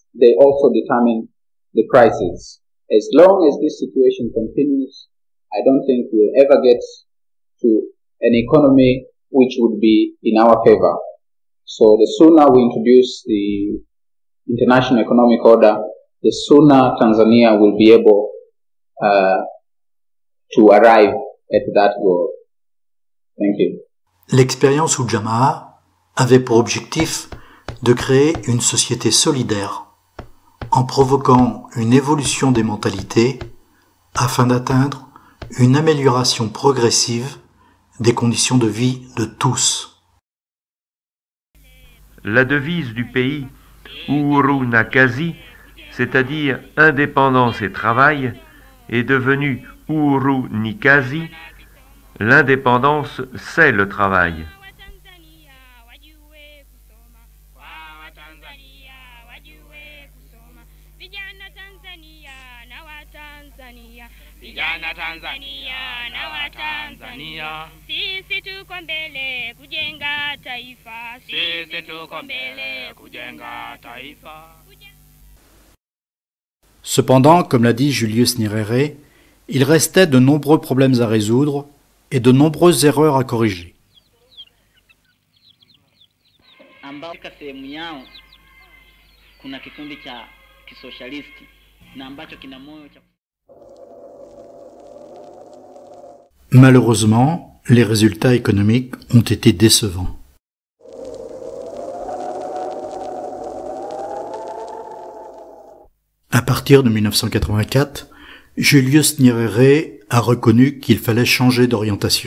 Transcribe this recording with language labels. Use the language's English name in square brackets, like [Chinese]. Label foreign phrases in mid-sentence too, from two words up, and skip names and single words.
[English] They also determine the prices. As long as this situation continues, I don't think we'll ever get to an economy which would be in our favor. So the sooner we introduce the international economic order, the sooner Tanzania will be able to arrive at that goal. Thank you. [French] L'expérience Ujamaa avait pour objectif de créer une société solidaire en provoquant une évolution des mentalités afin d'atteindre une amélioration progressive des conditions de vie de tous. La devise du pays, [Swahili] Uhuru na Kazi, [French] c'est-à-dire indépendance et travail, est devenue [Swahili] Uhuru ni Kazi, [French] l'indépendance c'est le travail. [Swahili] Vijana Tanzania na Watanzania, sisi tuko mbele kujenga taifa, sisi tuko mbele kujenga taifa. [French] Cependant, comme l'a dit Julius Nyerere, il restait de nombreux problèmes à résoudre et de nombreuses erreurs à corriger. [Swahili] Katika sehemu yao kuna kikundi cha kisosialisti na ambacho kina moyo cha. [French] Malheureusement, les résultats économiques ont été décevants. À partir de 1984, Julius Nyerere a reconnu qu'il fallait changer d'orientation.